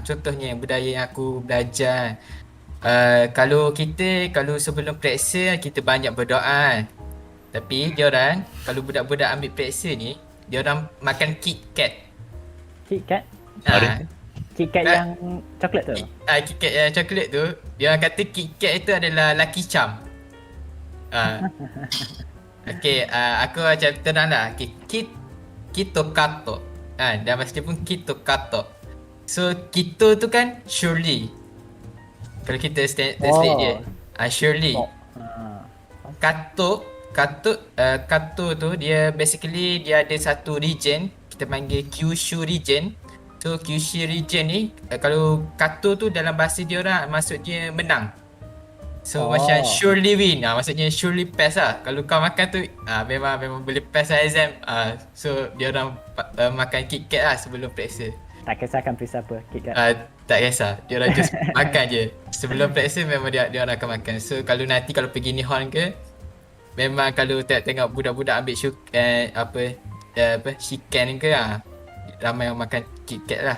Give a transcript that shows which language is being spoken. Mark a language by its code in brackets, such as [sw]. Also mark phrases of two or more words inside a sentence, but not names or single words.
[ms] Contohnya budaya yang aku belajar, kalau sebelum periksa kita banyak berdoa. Tapi diorang, kalau budak-budak ambil periksa ni, diorang makan KitKat. KitKat? KitKat Ah. yang coklat tu? KitKat yang coklat tu, diorang kata KitKat itu adalah Lucky Charm. Okay, aku macam tenang lah. [ja] Kito kato. [ms] Dah bahasa Jepun [ja] Kito kato. [ms] So Kito tu kan surely. Kalau kita translate dia, surely. Kato tu dia basically dia ada satu region, kita panggil Kyushu region. So Kyushu region ni, kalau kato tu dalam bahasa dia orang maksud dia menang. So macam [en] surely win, [ms] maksudnya [en] surely pass [ms] lah. Kalau kau makan tu memang boleh pass lah exam. So dia orang makan KitKat lah sebelum periksa. Tak kisahkan periksa apa, KitKat. Tak kisah, dia orang just makan je. Sebelum periksa memang dia orang akan makan. So kalau pergi Nihon ke, memang kalau tengok budak-budak ambil shiken ke, ramai yang makan KitKat lah.